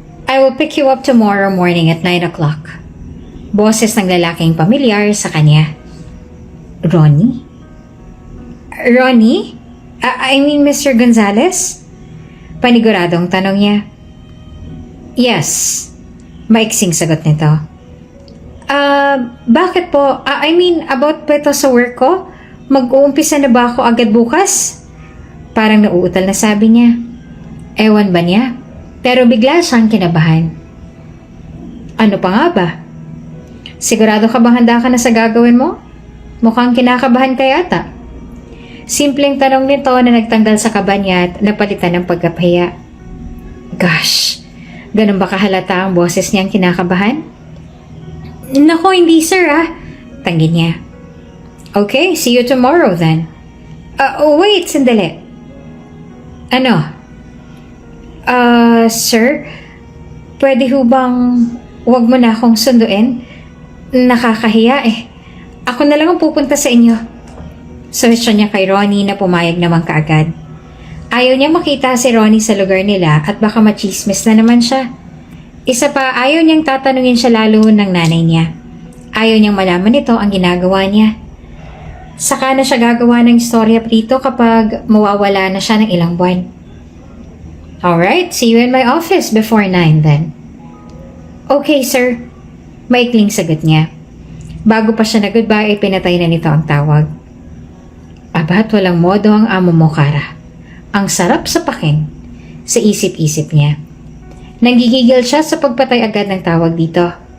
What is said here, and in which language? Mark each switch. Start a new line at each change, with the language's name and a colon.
English: I will pick you up tomorrow morning at 9 o'clock.
Filipino: Boses ng lalaking pamilyar sa kanya.
English: Ronnie? Ronnie? I mean Mr. Gonzales?
Filipino: Paniguradong tanong niya. Yes. Maiksing sagot nito. Bakit po?
English: I mean about
Filipino: pa ito sa work ko? Mag-uumpisa na ba ako agad bukas? Parang nauutal na sabi niya. Ewan ba niya? Pero bigla siyang kinabahan. Ano pa nga ba? Sigurado ka bang handa ka na sa gagawin mo? Mukhang kinakabahan ka yata. Simpleng tanong nito na nagtanggal sa kaba niya at napalitan ng pagkapahiya. Gosh, ganun ba kahalata ang boses niyang kinakabahan? Nako, hindi sir ah. Tanggin niya.
English: Okay, see you tomorrow then. Wait,
Filipino: sandali. Ano? Sir, pwede ho bang wag mo na akong sunduin? Nakakahiya eh. Ako na lang ang pupunta sa inyo. Suwestyon niya kay Ronnie na pumayag naman kaagad. Ayaw niya makita si Ronnie sa lugar nila at baka machismis na naman siya. Isa pa, ayaw niyang tatanungin siya lalo ng nanay niya. Ayaw niyang malaman nito ang ginagawa niya. Saka na siya gagawa ng istorya prito kapag mawawala na siya ng ilang buwan.
English: Alright, see you in my office before 9 then.
Filipino: Okay, sir. Maikling sagot niya. Bago pa siya nag-goodbye ay pinatay na nito ang tawag. Abat walang modo ang amo mo, Kara. Ang sarap sa pakin. Sa isip-isip niya. Nanggigigil siya sa pagpatay agad ng tawag dito.